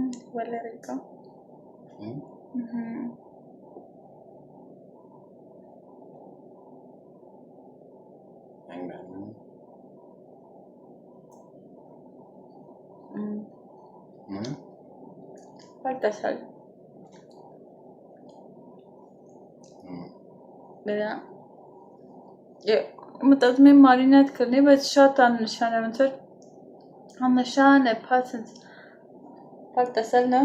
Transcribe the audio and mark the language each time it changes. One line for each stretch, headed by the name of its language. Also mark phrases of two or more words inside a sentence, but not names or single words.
Spanish: Valerica. Falta sal.
Armenian: Վերա։ Մտածում եմ մարինատ կլինի, բայց շատ աննշան է, ոնց որ աննշան է, փած
Spanish: falta sal, no?